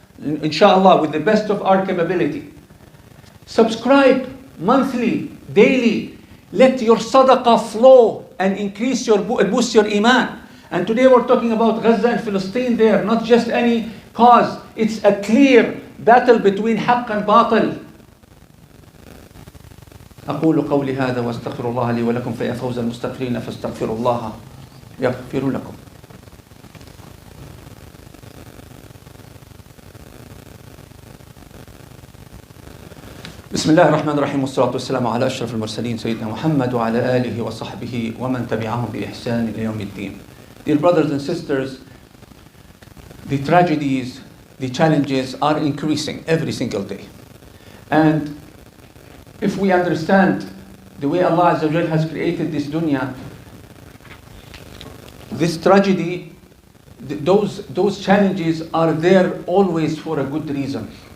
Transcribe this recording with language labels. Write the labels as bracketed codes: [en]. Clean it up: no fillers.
[en] Inshallah, with the best of our capability. Subscribe monthly, daily. Let your sadaqah flow and increase your, boost your iman. And today we're talking about Gaza and Palestine there, not just any cause. It's a clear battle between حق and باطل. [ar] أقول قولي هذا واستغفر الله لي ولكم فيا فوز المستغفرين فاستغفروا الله يغفر لكم. بسم الله الرحمن الرحيم والصلاة والسلام على أشرف المرسلين سيدنا محمد وعلى آله وصحبه ومن تبعهم بإحسان إلى يوم الدين. [en] Dear brothers and sisters, the tragedies, the challenges are increasing every single day. And if we understand the way Allah Azza wa Jal has created this dunya, this tragedy, those challenges are there always for a good reason.